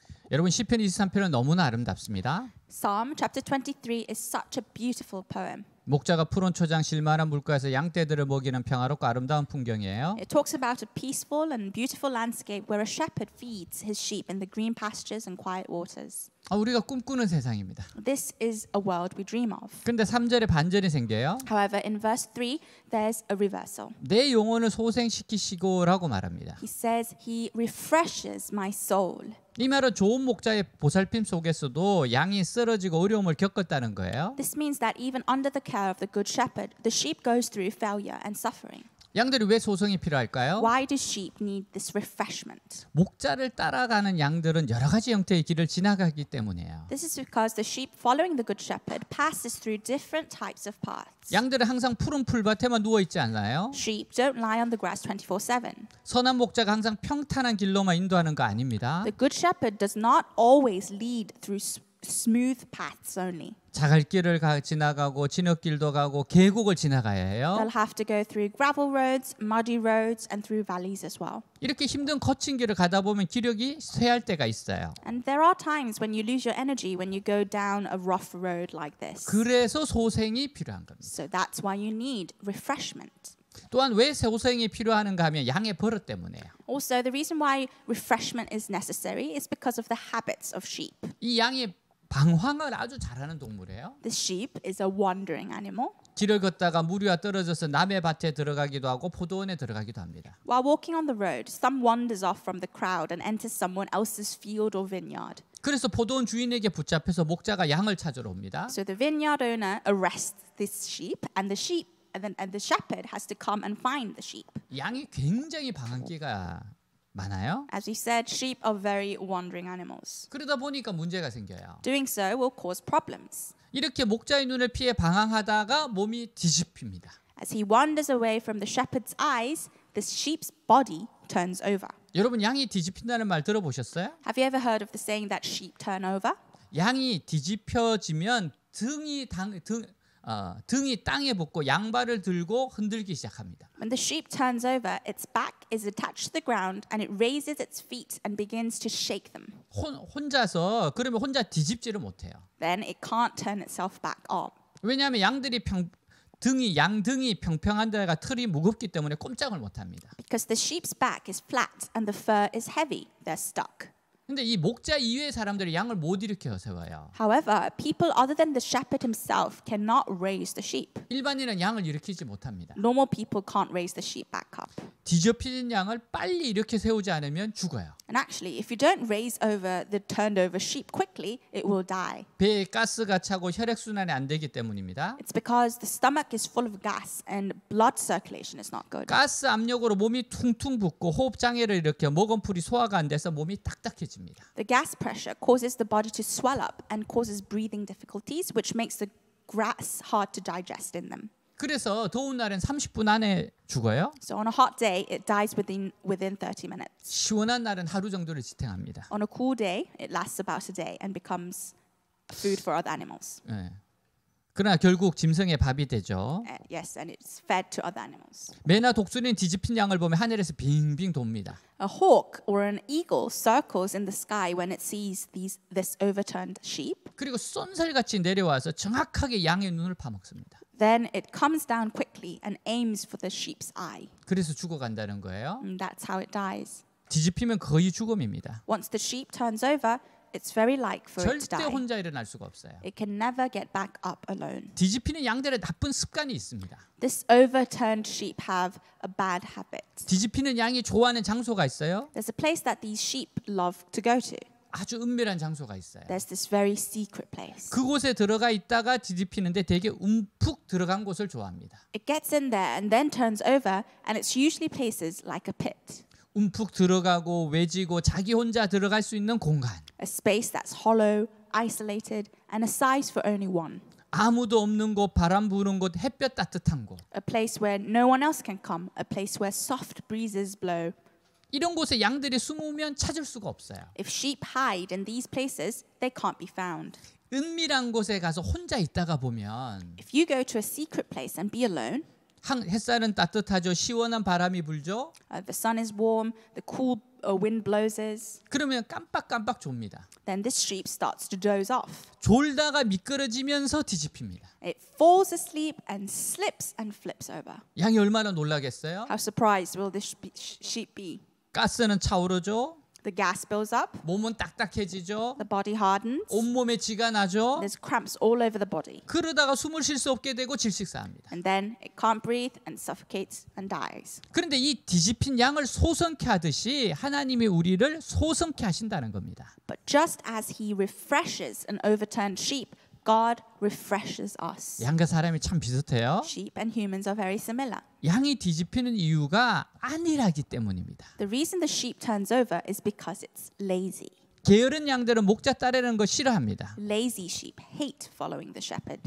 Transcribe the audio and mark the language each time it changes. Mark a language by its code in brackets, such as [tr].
[ko] 여러분 시편 23편은 너무나 아름답습니다. [en] Psalm chapter 23 is such a beautiful poem. [ko] 목자가 푸른 초장 실만한 물가에서 양떼들을 먹이는 평화롭고 아름다운 풍경이에요. [en] It talks about a peaceful and beautiful landscape where a shepherd feeds his sheep in the green pastures and quiet waters. [ko] 우리가 꿈꾸는 세상입니다. [en] This is a world we dream of. [ko] 근데 3절에 반전이 생겨요. [en] However, in verse 3, there's a reversal. [ko] 내 영혼을 소생시키시고라고 말합니다. [en] He says, He refreshes my soul. [ko] 이 말은 좋은 목자의 보살핌 속에서도 양이 쓰러지고 어려움을 겪었다는 거예요. [en] This means that even under the care of the good shepherd, the sheep goes through failure and suffering. [ko] 양들이 왜 소성이 필요할까요? [en] Why do sheep need this refreshment? [ko] 목자를 따라가는 양들은 여러 가지 형태의 길을 지나가기 때문이에요. [en] This is because the sheep following the good shepherd passes through different types of paths. [ko] 양들은 항상 푸른 풀밭에만 누워 있지 않나요? [en] Sheep don't lie on the grass 24/7. [ko] 선한 목자가 항상 평탄한 길로만 인도하는 거 아닙니다. [en] The good shepherd does not always lead through smooth paths only. [ko] 자갈길을 지나가고 진흙길도 가고 계곡을 지나가야 해요. [en] They'll have to go through gravel roads, muddy roads, and through valleys as well. [ko] 이렇게 힘든 거친 길을 가다 보면 기력이 쇠할 때가 있어요. [en] And there are times when you lose your energy when you go down a rough road like this. [ko] 그래서 소생이 필요한 겁니다. [en] So that's why you need refreshment. [ko] 또한 왜 소생이 필요한가 하면 양의 버릇 때문에요. [en] Also, the reason why refreshment is necessary is because of the habits of sheep. [ko] 이 양이 방황을 아주 잘하는 동물이에요. [en] The sheep is a wandering animal. [ko] 길을 걷다가 무리와 떨어져서 남의 밭에 들어가기도 하고 포도원에 들어가기도 합니다. [en] While walking on the road, some wanders off from the crowd and enters someone else's field or vineyard. [ko] 그래서 포도원 주인에게 붙잡혀서 목자가 양을 찾으러 옵니다. [en] So the vineyard owner arrests this sheep, and the shepherd has to come and find the sheep. [ko] 양이 굉장히 방황기가 많아요. [en] As we said, sheep are very wandering animals. [ko] 그러다 보니까 문제가 생겨요. [en] Doing so will cause problems. [ko] 이렇게 목자의 눈을 피해 방황하다가 몸이 뒤집힙니다. [en] As he wanders away from the shepherd's eyes, this sheep's body turns over. [ko] 여러분 양이 뒤집힌다는 말 들어보셨어요? [en] Have you ever heard of the saying that sheep turn over? [ko] 양이 뒤집혀지면 등이 땅에 붙고 양발을 들고 흔들기 시작합니다. [en] When the sheep turns over, its back is attached to the ground and it raises its feet and begins to shake them. [ko] 혼자서 그러면 혼자 뒤집지를 못해요. [en] Then it can't turn itself back up. [ko] 왜냐하면 양들이 양등이 평평한 데가 털이 무겁기 때문에 꼼짝을 못합니다. [en] Because the sheep's back is flat and the fur is heavy, they're stuck. [ko] 근데 이 목자 이외의 사람들이 양을 못 일으켜 세워요. [en] However, people other than the shepherd himself cannot raise the sheep. [ko] 일반인은 양을 일으키지 못합니다. [en] Normal people can't raise the sheep back up. [ko] 뒤집힌 양을 빨리 일으켜 세우지 않으면 죽어요. [en] And actually, if you don't raise over the turned over sheep quickly, it will die. [ko] 배에 가스가 차고 혈액 순환이 안 되기 때문입니다. [en] It's because the stomach is full of gas and blood circulation is not good. [ko] 가스 압력으로 몸이 퉁퉁 붓고 호흡 장애를 일으켜 먹은풀이 소화가 안 돼서 몸이 딱딱해집니다. [en] The gas pressure causes the body to swell up and causes breathing difficulties, which makes the grass hard to digest in them. [ko] 그래서 더운 날엔 30분 안에 죽어요. [en] So on a hot day, it dies within 30 minutes. [ko] 시원한 날은 하루 정도를 지탱합니다. [en] On a cool day, it lasts about a day and becomes food for other animals. [ko] 네. 그러나 결국 짐승의 밥이 되죠. [en] Yes, and it's fed to other animals. [ko] 매나 독수리는 뒤집힌 양을 보면 하늘에서 빙빙 돕니다. [en] A hawk or an eagle circles in the sky when it sees this overturned sheep. [ko] 그리고 쏜살같이 내려와서 정확하게 양의 눈을 파먹습니다. [en] Then it comes down quickly and aims for the sheep's eye. [ko] 그래서 죽어간다는 거예요. [en] And that's how it dies. [ko] 뒤집히면 거의 죽음입니다. [en] Once the sheep turns over, it's very like for it to die. [ko] 혼자 일어날 수가 없어요. [en] It can never get back up alone. [ko] 뒤집히는 양들의 나쁜 습관이 있습니다. [en] This overturned sheep have a bad habit. [ko] 뒤집히는 양이 좋아하는 장소가 있어요. [en] There's a place that these sheep love to go to. [ko] 아주 은밀한 장소가 있어요. [en] There's this very secret place. [ko] 그곳에 들어가 있다가 뒤집히는데 되게 움푹 들어간 곳을 좋아합니다. [en] It gets in there and then turns over, and it's usually places like a pit. [ko] 움푹 들어가고 외지고 자기 혼자 들어갈 수 있는 공간. [en] A space that's hollow, isolated, and a size for only one. [ko] 아무도 없는 곳, 바람 부는 곳, 햇볕 따뜻한 곳. [en] A place where no one else can come. A place where soft breezes blow. [ko] 이런 곳에 양들이 숨으면 찾을 수가 없어요. [en] If sheep hide in these places, they can't be found. [ko] 은밀한 곳에 가서 혼자 있다가 보면 [en] If you go to a secret place and be alone, [ko] 햇살은 따뜻하죠. 시원한 바람이 불죠. [en] The sun is warm, the cool wind blows. [ko] 그러면 깜빡깜빡 졸니다. [en] Then this sheep starts to doze off. [ko] 졸다가 미끄러지면서 뒤집힙니다. [en] It falls asleep and slips and flips over. [ko] 양이 얼마나 놀라겠어요? [en] How surprised will this sheep be? [ko] 가스는 차오르죠. [en] The gas builds up, [ko] 몸은 딱딱해지죠. [en] the body hardens, [ko] 온몸에 쥐가 나죠. [en] there's cramps all over the body. [ko] 그러다가 숨을 쉴 수 없게 되고 질식사합니다. [en] And then it can't breathe and suffocates and dies. [ko] 그런데 이 뒤집힌 양을 소성케 하듯이 하나님이 우리를 소성케 하신다는 겁니다. [en] But just as he refreshes an overturned sheep, God refreshes us. [ko] 양과 사람이 참 비슷해요. [en] Sheep and humans are very similar. [ko] 양이 뒤집히는 이유가 안일하기 때문입니다. [en] The reason the sheep turns over is because it's lazy. [ko] 게으른 양들은 목자 따르는 거 싫어합니다. [en] Lazy sheep hate following the shepherd.